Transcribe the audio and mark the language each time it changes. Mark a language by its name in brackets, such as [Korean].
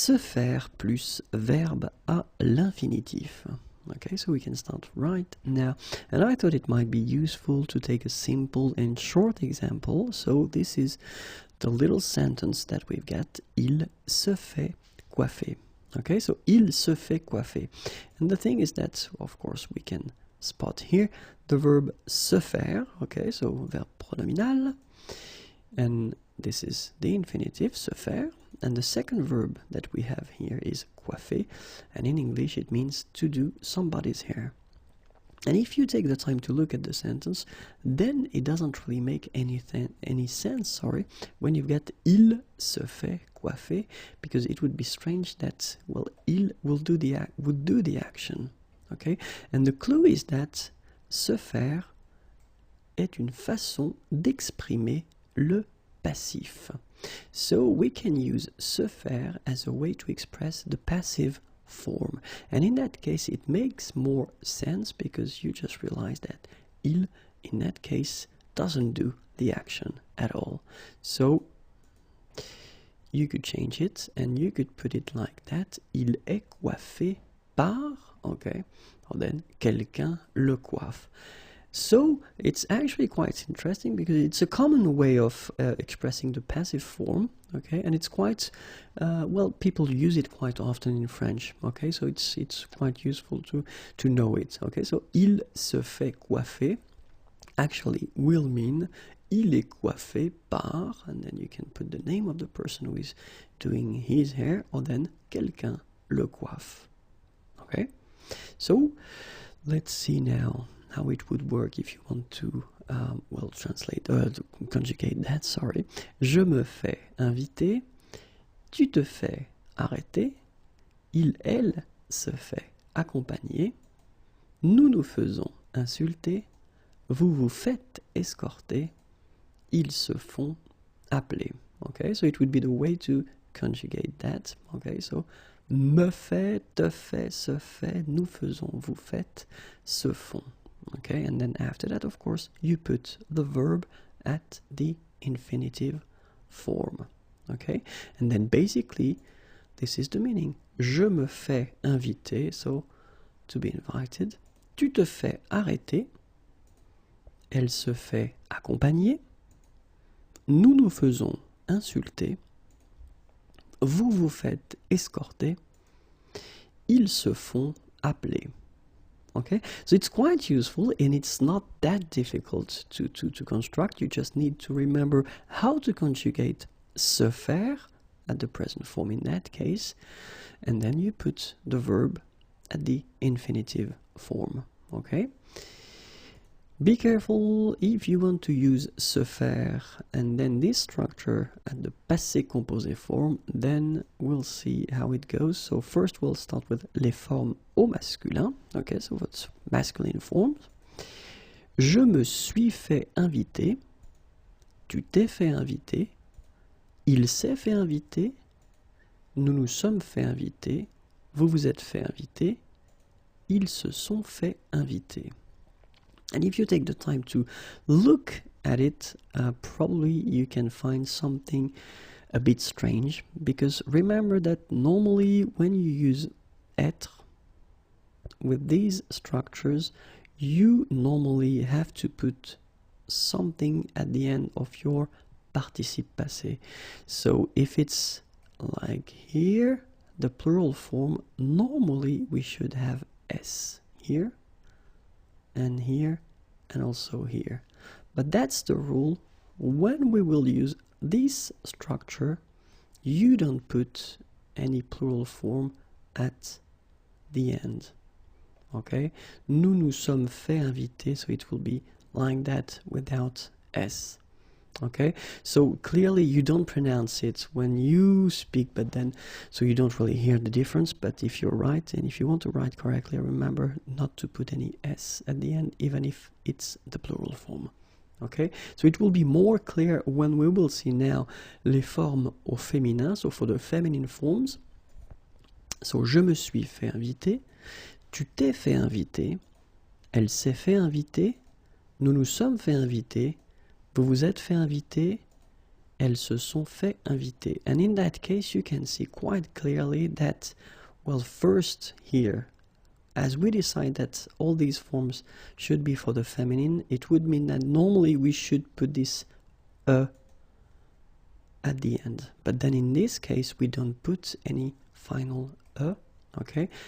[French] faire plus verbe à l'infinitif. [English] Okay, so we can start right now. And I thought it might be useful to take a simple and short example. So this is the little sentence that we've got. [French] Il se fait coiffer. Okay, so il se fait coiffer. [English] And the thing is that, of course, we can spot here the verb se faire. Okay, so verb pronominal. And this is the infinitive, se faire. And the second verb that we have here is coiffer, and in English it means to do somebody's hair. And if you take the time to look at the sentence, then it doesn't really make any sense, when you've got il se fait coiffer, because it would be strange that, well, il would do the action, okay? And the clue is that [French] se faire est une façon d'exprimer le passif. [English] So we can use se faire as a way to express the passive form. And in that case, it makes more sense because you just realize that il, in that case, doesn't do the action at all. So you could change it and you could put it like that. [French] Il est coiffé par, okay, [English] or then [French] quelqu'un le coiffe. [English] So it's actually quite interesting because it's a common way of expressing the passive form, okay, and it's quite well, people use it quite often in French, okay, so it's quite useful to know it, okay. So [French] il se fait coiffer [English] actually will mean [French] il est coiffé par, [English] and then you can put the name of the person who is doing his hair, or then [French] quelqu'un le coiffe, [English] okay. So let's see now how it would work if you want to, to conjugate that, sorry. [French] Je me fais inviter, tu te fais arrêter, il, elle se fait accompagner, nous nous faisons insulter, vous vous faites escorter, ils se font appeler. [English] Okay, so it would be the way to conjugate that. [French] Okay, so me fait, te fait, se fait, nous faisons, vous faites, se font. [English] Okay, and then after that, of course, you put the verb at the infinitive form. Okay, and then basically, this is the meaning. [French] Je me fais inviter, [English] so to be invited. [French] Tu te fais arrêter. Elle se fait accompagner. Nous nous faisons insulter. Vous vous faites escorter. Ils se font appeler. [English] Okay, so it's quite useful and it's not that difficult to construct. You just need to remember how to conjugate se faire at the present form in that case, and then you put the verb at the infinitive form. Okay, be careful if you want to use se faire and then this structure at the passé composé form, then we'll see how it goes. So first we'll start with [French] les formes au masculin. [English] Okay, so what's masculine forms? [French] Je me suis fait inviter, tu t'es fait inviter, il s'est fait inviter, nous nous sommes fait inviter, vous vous êtes fait inviter, ils se sont fait inviter. [English] And if you take the time to look at it, probably you can find something a bit strange, because remember that normally when you use être with these structures, you normally have to put something at the end of your participe passé. So if it's like here, the plural form, normally we should have s here, and here, and also here. But that's the rule. When we will use this structure, you don't put any plural form at the end. Okay? [French] Nous nous sommes fait inviter, [English] so it will be like that without s. Okay, so clearly you don't pronounce it when you speak, but then so you don't really hear the difference. But if you're right and if you want to write correctly, remember not to put any s at the end, even if it's the plural form. Okay, so it will be more clear when we will see now [French] les formes au féminin, [English] so for the feminine forms. [French] So je me suis fait inviter, tu t'es fait inviter, elle s'est fait inviter, nous nous sommes fait inviter, vous vous êtes fait inviter, elles se sont fait inviter. [English] And in that case, you can see quite clearly that, well, first here, as we decide that all these forms should be for the feminine, it would mean that normally we should put this at the end. But then in this case, we don't put any final okay?